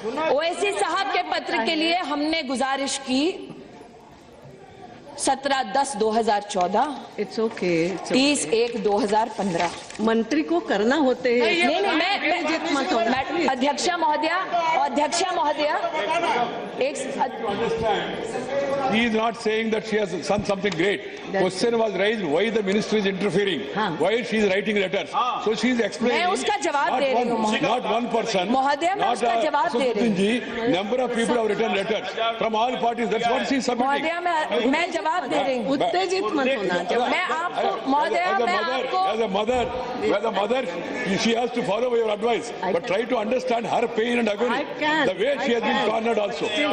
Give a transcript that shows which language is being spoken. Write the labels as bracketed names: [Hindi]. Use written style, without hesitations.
[Hindi] ओवैसी साहब के पत्र के लिए हमने गुजारिश की 17/10/2014, [English] it's okay, [Hindi] 30/1/2015। मंत्री को करना होते हैं। नहीं, मैं अध्यक्षा महोदया, एक [English] He is not saying that she has done something great. Question was raised, why the ministry is interfering? Why she is writing letters? So she is explaining. [Hindi] मैं उसका जवाब दे रही हूँ [English] Not one person. [Hindi] महोदया, मैं उसका जवाब दे रही हूँ। [English] Number of people have written letters from all parties. That's what she is submitting. [Hindi] महोदया, मैं जवाब दे रही हूँ। उत्तेजित मत होना। मैं आपको महोदया, मैं आपको [English] as a mother, she has to follow your advice, but try to understand her pain and agony. I can. The way she has been cornered also.